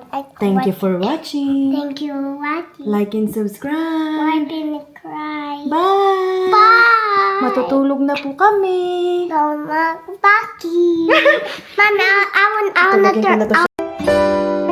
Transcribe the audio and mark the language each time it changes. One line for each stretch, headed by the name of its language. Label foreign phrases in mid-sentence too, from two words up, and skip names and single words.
English: Thank you for watching. Thank you for watching. Like and subscribe. Why didn't cry? Bye. Bye.
Filipino: matutulog na po kami.
English: Mama, Paki. Mama, I want
Filipino: Tulogin ko na
English: to to